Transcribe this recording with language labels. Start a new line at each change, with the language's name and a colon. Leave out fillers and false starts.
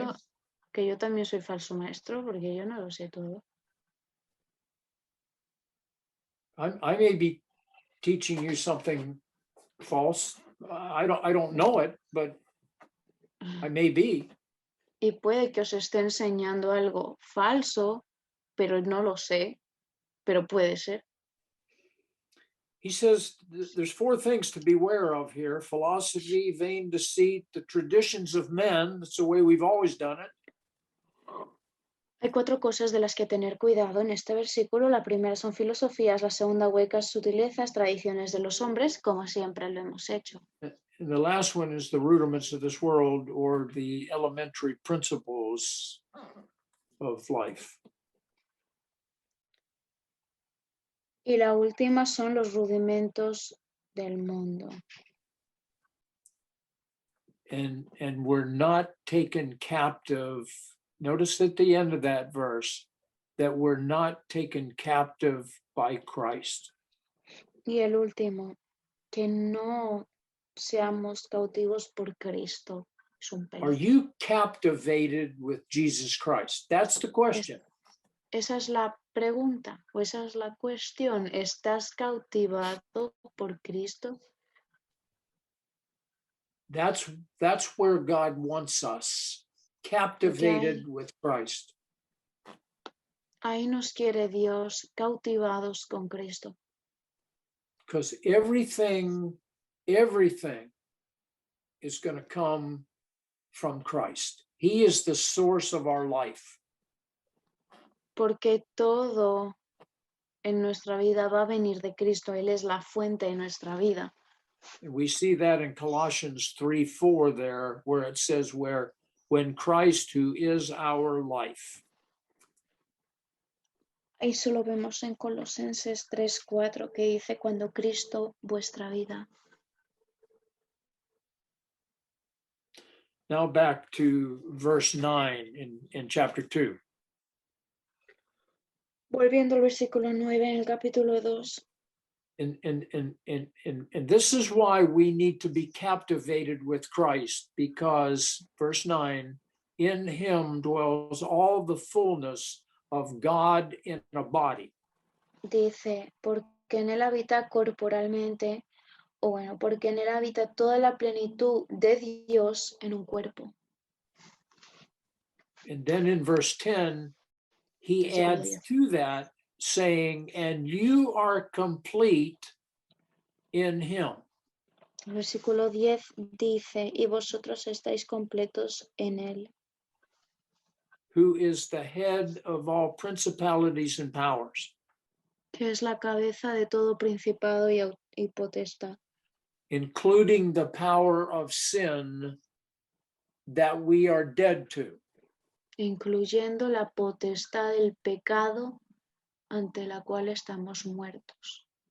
Spanish: seguro que yo también soy falso maestro porque yo no lo sé todo.
English: I may be teaching you something false. I don't know it, but I may be.
Spanish: Y puede que os esté enseñando algo falso, pero no lo sé, pero puede ser.
English: He says there's 4 things to beware of here: philosophy, vain deceit, the traditions of men. That's the way we've always done it.
Spanish: Hay 4 cosas de las que tener cuidado en este versículo. La primera son filosofías, la segunda huecas sutilezas, tradiciones de los hombres, como siempre lo hemos hecho.
English: And the last one is the rudiments of this world, or the elementary principles of life.
Spanish: Y la última son los rudimentos del mundo.
English: And we're not taken captive. Notice at the end of that verse that we're not taken captive by Christ.
Spanish: Y el último, que no seamos cautivos por Cristo. Es un
English: Are
Spanish: peligro.
English: you captivated with Jesus Christ? That's the question.
Spanish: Esa es la pregunta, o esa es la cuestión. ¿Estás cautivado por Cristo?
English: That's where God wants us, captivated with Christ.
Spanish: Ahí nos quiere Dios cautivados con Cristo.
English: Because everything is going to come from Christ. He is the source of our life.
Spanish: Porque todo en nuestra vida va a venir de Cristo. Él es la fuente de nuestra vida.
English: And we see that in Colossians 3:4 there, where it says, when Christ, who is our life.
Spanish: Ahí solo vemos en Colosenses 3:4 que dice cuando Cristo vuestra vida.
English: Now back to verse 9 in chapter 2.
Spanish: Volviendo al versículo 9 en el capítulo 2.
English: And this is why we need to be captivated with Christ, because verse 9, in him dwells all the fullness of God in a body.
Spanish: Dice, porque en él habita corporalmente, o bueno, porque en él habita toda la plenitud de Dios en un cuerpo.
English: And then in verse 10, he adds to that, saying, and you are complete in him.
Spanish: El versículo 10 dice, y vosotros estáis completos en él.
English: Who is the head of all principalities and powers.
Spanish: Que es la cabeza de todo principado y potestad.
English: Including the power of sin that we are dead to.
Spanish: Incluyendo la potestad del pecado ante la cual estamos muertos.